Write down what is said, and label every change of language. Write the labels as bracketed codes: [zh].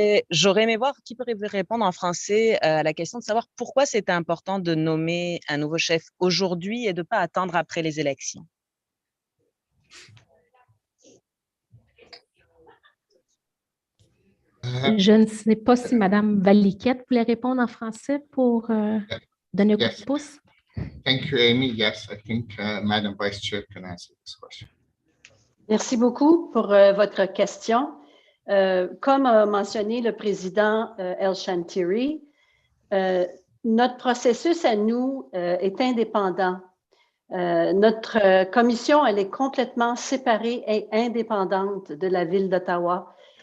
[fr] J'aurais aimé voir qui pourrait répondre en français à la question de savoir pourquoi c'était important de nommer un nouveau chef aujourd'hui et de ne pas attendre après les élections. Je ne sais pas si Mme Valiquette voulait répondre en français pour donner un coup de pouce. [en] Thank you, Amy. Yes, I think Madam Vice Chair can answer this question. [fr] Merci beaucoup pour votre question. Comme a mentionné le président El Shantiri, notre processus à nous est indépendant. Notre commission, elle est complètement séparée et indépendante de la ville d'Ottawa.